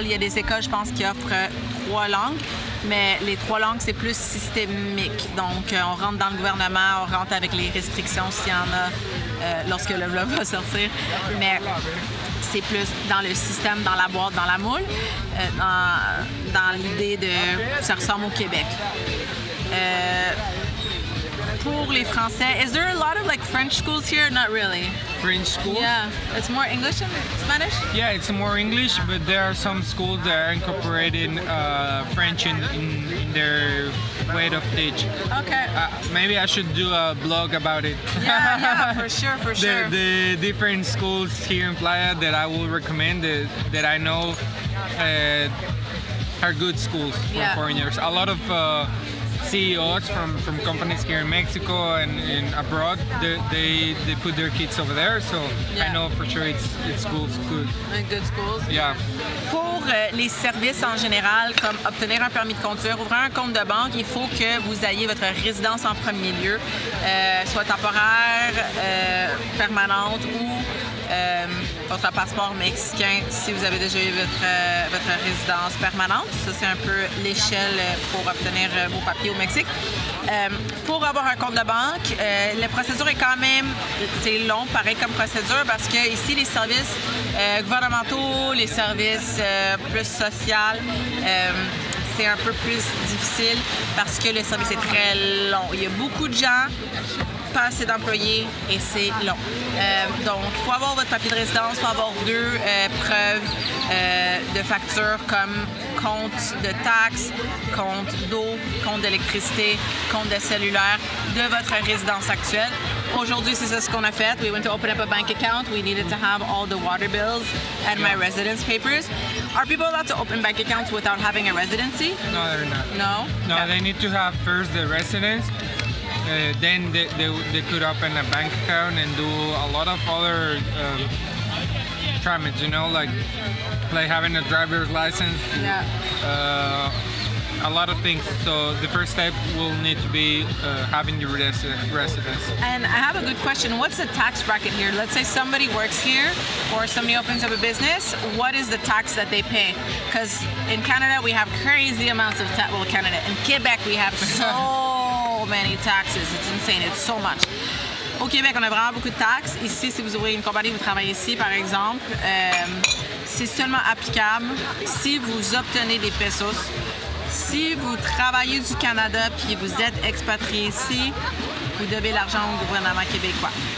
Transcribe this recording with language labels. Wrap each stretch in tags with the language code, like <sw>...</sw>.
<fr>Il y a des écoles, je pense, qui offrent 3 langues, mais les 3 langues, c'est plus systémique. Donc, on rentre dans le gouvernement, on rentre avec les restrictions s'il y en a lorsque le vlog va sortir. Mais c'est plus dans le système, dans la boîte, dans la moule, dans l'idée de ça ressemble au Québec. Pour les Français,</fr> <en>is there a lot of like French schools here? Not really. French schools? Yeah, it's more English and Spanish? Yeah, it's more English, but there are some schools that are incorporating French in their way of teach. Okay. Maybe I should do a blog about it. Yeah, for sure. The different schools here in Playa that I will recommend that I know are good schools for foreigners. A lot of CEOs from companies here in Mexico and abroad, they put their kids over there, so I know for sure it's schools good. Good schools. Yeah.</en> <fr>Pour les services en général, comme obtenir un permis de conduire, ouvrir un compte de banque, il faut que vous ayez votre résidence en premier lieu, soit temporaire, permanente ou votre passeport mexicain si vous avez déjà eu votre résidence permanente. Ça, c'est un peu l'échelle pour obtenir vos papiers au Mexique. Pour avoir un compte de banque, la procédure est quand même c'est long, pareil comme procédure, parce que ici, les services gouvernementaux, les services plus sociaux, c'est un peu plus difficile parce que le service est très long. Il y a beaucoup de gens, pas assez d'employés et c'est long. Donc, il faut avoir votre papier de résidence, il faut avoir 2 preuves de facture comme compte de taxes, compte d'eau, compte d'électricité, compte de cellulaire de votre résidence actuelle. Aujourd'hui, c'est ça ce qu'on a fait.</fr> <en>We went to open up a bank account. We needed to have all the water bills and my residence papers. Are people allowed to open bank accounts without having a residency? No, they're not. No? No, Okay. they need to have first the residence. Then they could open a bank account and do a lot of other tramits, you know, like having a driver's license. Yeah. A lot of things. So the first step will need to be having your residence. And I have a good question. What's the tax bracket here? Let's say somebody works here or somebody opens up a business. What is the tax that they pay? Because in Canada, we have crazy amounts of tax. Well, Canada. In Quebec, we have so many taxes. It's insane. It's so much.</en> <fr>Au Québec, on a vraiment beaucoup de taxes. Ici, si vous ouvrez une compagnie, vous travaillez ici, par exemple, c'est seulement applicable si vous obtenez des pesos. Si vous travaillez du Canada puis vous êtes expatrié ici, vous devez l'argent au gouvernement québécois.</fr>